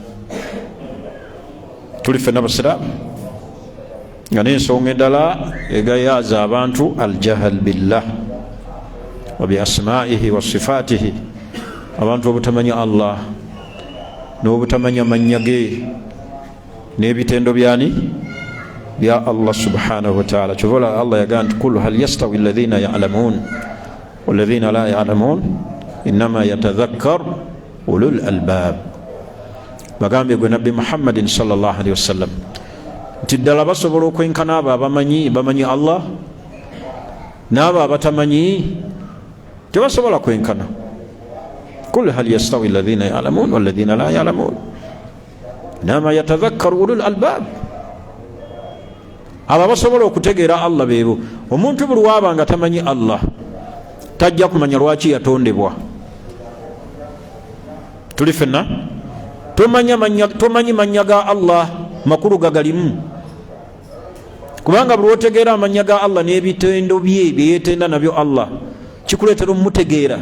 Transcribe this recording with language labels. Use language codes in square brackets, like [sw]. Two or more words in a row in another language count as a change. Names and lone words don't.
[lg] tuli ffenna basiraamu nga n'ensonga eddala egayaaza abantu [ar] الجهل بالله وبأسمائه وصفاته, [lg] abantu obutamanya Allah n'obutamanya mannya ge n'ebitendo byani bya Allah [ar] سبحانه وتعالى. [lg] Kyova Allah yagaa nti [ar] قل هل يستوي الذين يعلمون والذين لا يعلمون إنما يتذكر أولو الألباب. [lg] Bagambye gwe nabbi Muhammadin [ar] صلى الله عليه وسلم [lg] nti ddala basobola okwenkana abo bamanyi Allah n'abo abatamanyi tebasobola kwenkana. [ar] قل هل يستوي الذين يعلمون والذين لا يعلمون إنما يتذكرو أولو الألباب. [lg] Abo basobola okutegeera Allah beebo. Omuntu buli wabanga tamanyi Allah tajja kumanya lwaki yatondebwa. Tuli fenna tomanyi mannya ga Allah makulu gagalimu, kubanga buli otegeera amannya ga Allah n'ebitendo bye byeyetenda nabyo Allah kikuleetera omumutegeera.